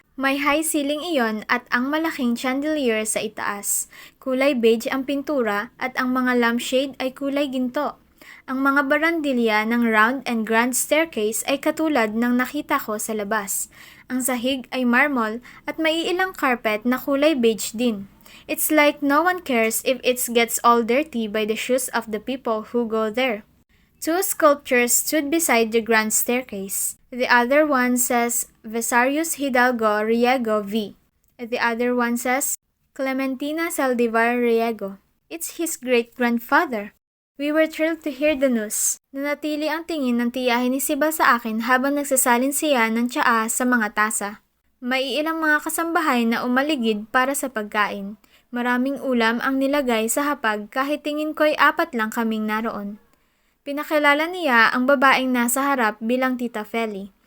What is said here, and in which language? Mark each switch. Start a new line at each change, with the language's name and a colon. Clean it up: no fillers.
Filipino: May high ceiling iyon at ang malaking chandelier sa itaas. Kulay beige ang pintura at ang mga lampshade ay kulay ginto. Ang mga barandilya ng
English: round and grand staircase
Filipino: ay katulad ng nakita ko sa labas. Ang sahig ay marmol at may ilang carpet na kulay beige din.
English: It's like no one cares if it gets all dirty by the shoes of the people who go there. 2 sculptures stood beside the grand staircase. The other one says Vesarius Hidalgo Riego V. The other one says Clementina Saldivar Riego. It's his great-grandfather. We were thrilled to hear the news.
Filipino: Nanatili ang tingin ng tiyahin ni Sibal sa akin habang nagsasalin siya ng tsaa sa mga tasa. May ilang mga kasambahay na umaligid para sa pagkain. Maraming ulam ang nilagay sa hapag kahit tingin ko'y 4 lang kaming naroon. Pinakilala niya ang babaeng nasa harap bilang Tita Feli.